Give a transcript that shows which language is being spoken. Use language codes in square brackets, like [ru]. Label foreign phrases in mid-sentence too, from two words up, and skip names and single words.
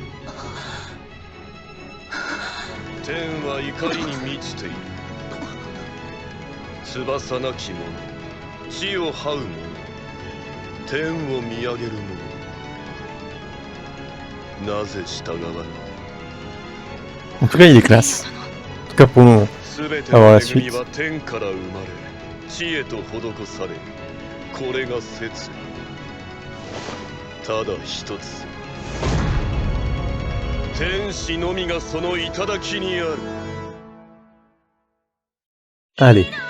[ja] 天は怒りに満ちている。翼なき者、地を這う者、天を見上げる者、なぜ従わぬ。 [fr] En tout cas, il est classe. En tout cas, pour nous, avoir la suite. [ja] は天から生まれ、地へと施される。これが説。ただ一つ。天使のみがその頂にある。 [fr] Allez.